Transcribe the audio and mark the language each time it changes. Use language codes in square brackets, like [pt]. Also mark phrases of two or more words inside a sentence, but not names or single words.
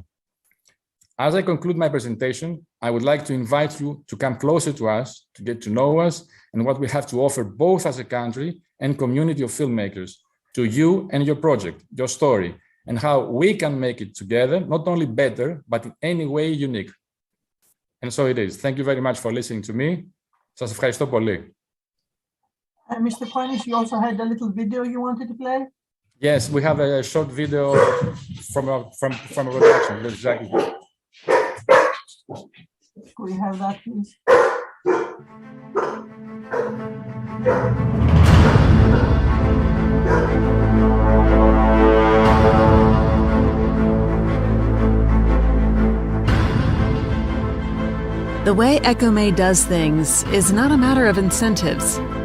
[en] As I conclude my presentation, I would like to invite you to come closer to us, to get to know us and what we have to offer both as a country and community of filmmakers, to you and your project, your story, and how we can make it together, not only better, but in any way unique. And so it is. Thank you very much for listening to me. [el] Σας ευχαριστώ πολύ. [en] Mr. Panis, you also had a little video you wanted to play? Yes, we have a short video from a production. Exactly. Could we have that, please? The way EKOME does things is not a matter of incentives.